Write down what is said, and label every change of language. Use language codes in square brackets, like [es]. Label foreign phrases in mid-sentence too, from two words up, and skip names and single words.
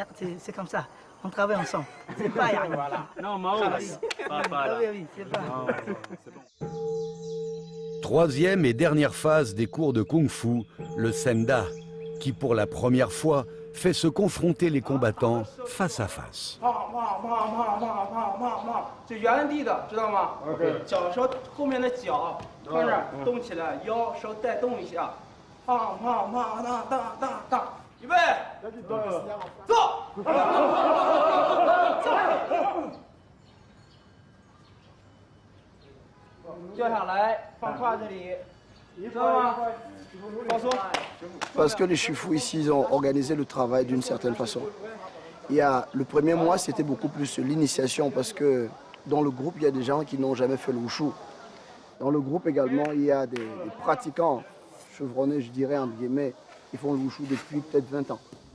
[fr] C'est comme ça. On travaille ensemble. C'est pas rien. Non, Mao. Oui, c'est pas. Troisième et dernière phase des cours de Kung-Fu, le Senda, qui pour la première fois fait se confronter les combattants face à face. [zh] 就原地的，知道吗？脚稍后面的脚放这儿动起来，腰稍带动一下，当当当当当当当，预备，走，掉下来，放胯子里，知道吗？放松。 [fr] Parce que les Shifu ici, ils ont organisé le travail d'une certaine façon. Le premier mois, c'était beaucoup plus l'initiation parce que dans le groupe, il y a des gens qui n'ont jamais fait le wushu. Dans le groupe également, il y a des pratiquants chevronnés, je dirais, entre guillemets, qui font le wushu depuis peut-être 20 ans.